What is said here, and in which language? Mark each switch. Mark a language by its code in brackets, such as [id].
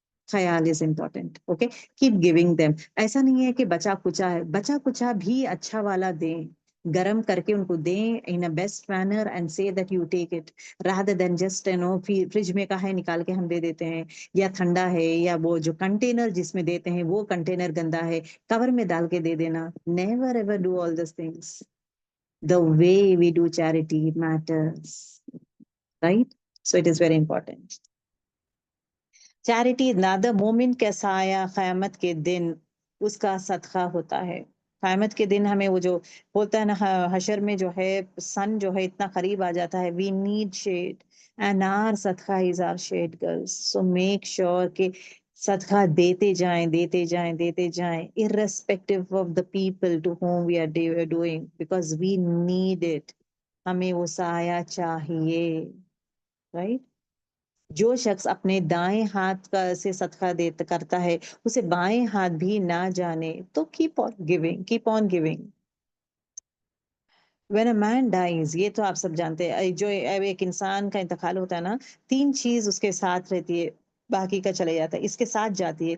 [ur] خیال is important. Okay, [en] Keep giving them. [ur] ایسا نہیں ہے کہ بچا کچا ہے, بچا کچا بھی اچھا والا دیں, گرم کر کے ان کو دیں [en] in a best manner and say that you take it, rather than just [ur] fridge میں کا ہے نکال کے ہم دے دیتے ہیں, یا ٹھنڈا ہے, یا وہ جو کنٹینر جس میں دیتے ہیں وہ کنٹینر گندا ہے, کور میں ڈال کے دے دینا. [en] Never ever do all these things. The way we do charity matters, right? So it is very important. [ur] Charity نادر مومن کا سایہ قیامت کے دن اس کا صدقہ ہوتا ہے. قیامت کے دن ہمیں وہ جو بولتا ہے نا, حشر میں جو ہے سن جو ہے اتنا قریب آ جاتا ہے, [en] we need shade and our صدقہ is our shade [ur] girls. So make sure کہ صدقہ دیتے جائیں [en] دیتے جائیں دیتے جائیں, irrespective of the people to whom we are doing, because we need it. [ur] ہمیں وہ سایہ چاہیے, [en] right? [ur] جو شخص اپنے دائیں ہاتھ کا سے صدقہ کرتا ہے اسے بائیں ہاتھ بھی نہ جانے, تو [en] keep on giving, keep on giving. When a man dies, [ur] یہ تو آپ سب جانتے ہیں, جو ایک انسان کا انتقال ہوتا ہے نا, 3 چیز اس کے ساتھ رہتی ہے, باقی کا چلے جاتا ہے, اس کے ساتھ جاتی ہے.